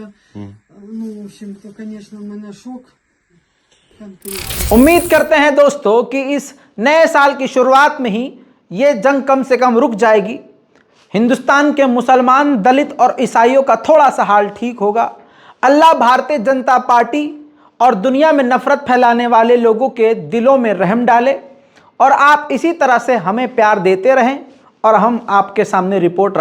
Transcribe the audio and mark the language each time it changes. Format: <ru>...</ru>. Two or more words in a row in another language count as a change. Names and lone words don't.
<ru>Ну, в общем-то, конечно, в мене шок.</ru> <hi>उम्मीद करते हैं दोस्तों कि इस नए साल की शुरुआत में ही ये जंग कम से कम रुक जाएगी। हिंदुस्तान के मुसलमान, दलित और ईसाइयों का थोड़ा सा हाल ठीक होगा। अल्लाह भारतीय जनता पार्टी और दुनिया में नफरत फैलाने वाले लोगों के दिलों में रहम डाले और आप इसी तरह से हमें प्यार देते रहें और हम आपके सामने रिपोर्ट रखते रहें।</hi>